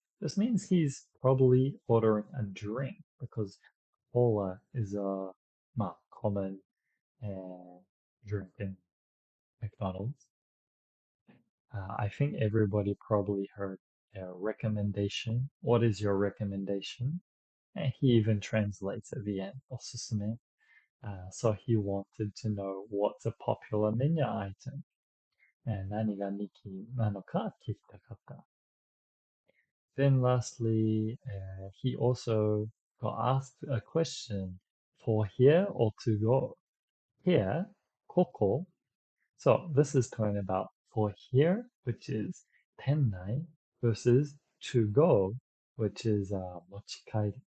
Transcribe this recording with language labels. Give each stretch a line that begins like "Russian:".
English: This means he's probably ordering a drink because cola is a common drink in McDonald's. I think everybody probably heard a recommendation. What is your recommendation? And he even translates at the end, おすすめ. So he wanted to know what's a popular menu item.
Japanese: 何が人気なのか聞きたかった。
English: Then lastly, he also got asked a question for here or to go. Here, ここ.So this is talking about for here, which is 店内 versus to go, which is 持ち帰り.